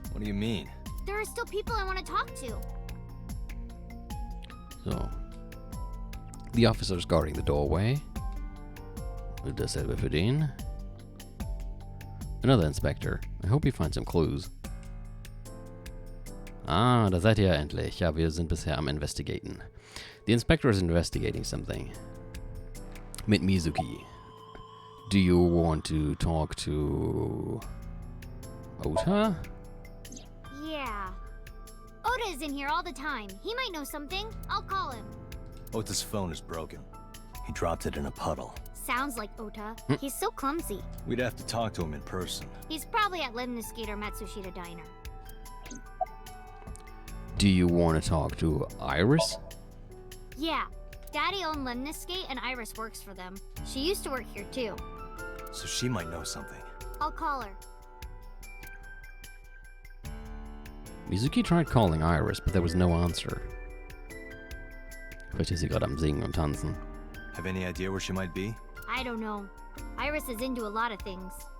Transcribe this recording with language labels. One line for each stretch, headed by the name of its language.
English: What do you mean? There are still people I want to talk to. So. The officer's guarding the doorway.
German: Dasselbe für den.
English: Another inspector. I hope you find some clues.
German: Ah, da seid ihr ja endlich. Ja, wir sind bisher am Investigaten.
English: The inspector is investigating something.
German: Mit Mizuki.
English: Do you want to talk to Ota? Yeah. Oda is in here all the time. He might know something. I'll call him. Ota's phone is broken. He dropped it in a puddle. Sounds like Ota. He's so clumsy. We'd have to talk to him in person. He's probably at Lemniscate or Matsushita Diner. Do you want to talk to Iris? Yeah. Daddy owned Lemniscate and Iris works for them. She used to work here too. So she might know something. I'll call her. Mizuki tried calling Iris, but there was no answer.
German: Vielleicht ist sie gerade am Singen und Tanzen.
English: Have any idea where she might be? I don't know. Iris is into a lot of things.